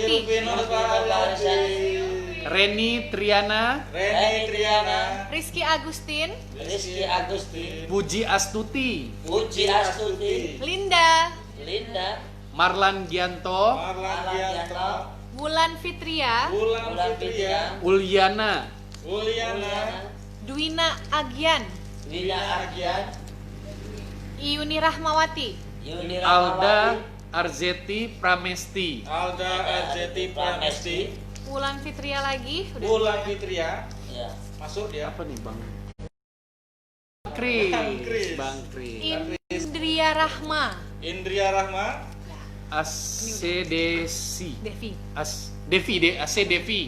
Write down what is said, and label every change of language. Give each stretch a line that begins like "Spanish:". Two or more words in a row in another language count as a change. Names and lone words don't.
Indonesian: Silvi Nova Arisanti. Reni Triana. Reni Triana. Rizky Agustin. Rizky Agustin, Puji Astuti. Puji Astuti, Linda. Linda, Marlan Gianto. Marlan Gianto. Wulan Fitria. Bulan Fitria. Uliana. Uliana. Dwina Agian. Wina Agian, Yuni Rahmawati. Yuni Alda Rahmawati, Arzeti Pramesti. Alda Arzeti Pramesti. Wulan Fitria lagi. Udah. Bulan Fitria. ya. Masuk dia. Apa nih Bang? Kris. Kris. Bang Kris. Indria Rahma. Indria Rahma. ACDC. Devi. AC Devi.